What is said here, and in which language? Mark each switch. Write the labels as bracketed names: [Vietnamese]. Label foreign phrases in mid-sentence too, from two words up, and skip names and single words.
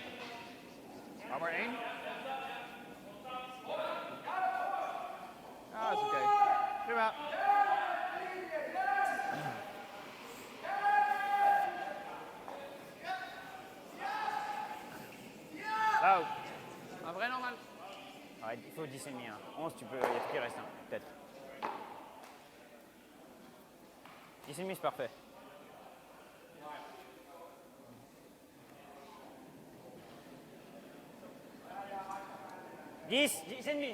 [Dutch] Hou maar 1. Ja, dat is oké. Prima. Nou. [French] Après, normal. Ouais, il faut 10 et demi. 11, tu peux, il y a tout qui reste, hein, peut-être. 10 et demi, c'est parfait. Dix et demi.